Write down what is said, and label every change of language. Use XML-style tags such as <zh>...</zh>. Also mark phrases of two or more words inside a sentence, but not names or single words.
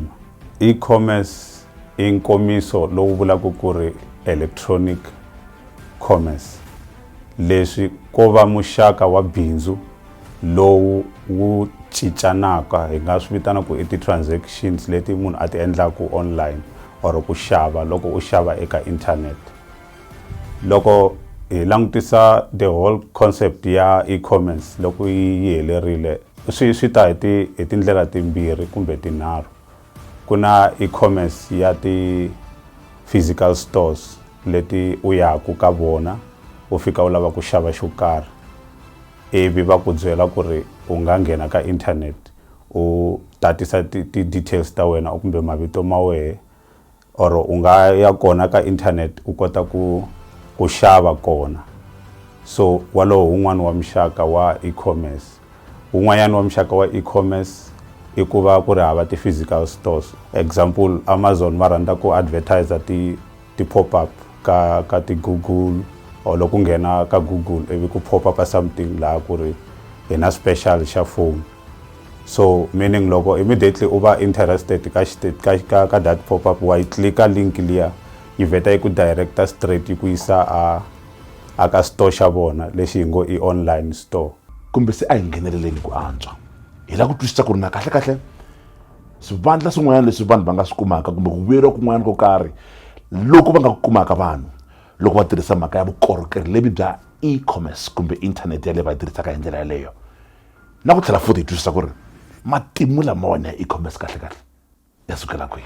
<ts>E-commerce i nkomiso lowu vulaka ku ri</ts> <en>electronic commerce,</en> <ts>leswi ko va muxaka wa bindzu lowu wu cincanaka, hi nga swi vitana ku I ti-transactions leti munhu a ti endlaku</ts> <en>online or</en> <ts>ku xava loko u xava eka internet. Loko hi langutisa</ts> <en>the whole concept</en> <ts>ya e-commerce loko yi helerile swi ta hi tindlela timbirhi kumbe tinharhu. Ku na e-commerce ya ti-</ts> <en>physical stores</en> <ts>leti u yaku ka vona u fika u lava ku xava xo karhi, ivi va ku byela ku ri u nga nghena ka internet u tatisa ti-details ta wena kumbe mavito ma wehe, or u nga ya kona ka internet u kota ku xava kona. so walowo un'wana wa muxaka wa e-commerce. Un'wanyana wa muxaka wa e-commerce i ku va ku ri hava ti-</ts> <en>physical stores.</en> <ts>Example, Amazon va rhandza ku advertisa ti-pop-up ka ti-Google or loko nghena ka Google ivi ku</ts> <en>pop-up something</en> <ts>laha ku ri hi na special xa phone.</ts> <en>So meaning</en> <ts>loko immediately u va interested ka</ts> <en>that pop-up</en> <ts>wa yi click link liya yi vheta yi ku directa straight yi ku yisa a ka store xa vona lexi hi ngo i</ts> <en>online store.</en> <ts>Kumbe se a hi ngheneleleni ku antswa hi la ku twisisa ku ri na kahle swivandla swin'wanyana leswi vanhu va nga swi kumaka kumbe ku vuyeriwa kun'wana ko karhi loko va nga ku kumaka vanhu loko va tirhisa mhaka ya vukorhokeri lebyi bya e-commerce kumbe inthanete yaleyo va yi tirhisaka hi ndlela yaleyo, na ku tlhela futhi hi twisisa ku ri matimu lamawani ya e-commerce kahle ya sukela kwihi.</ts>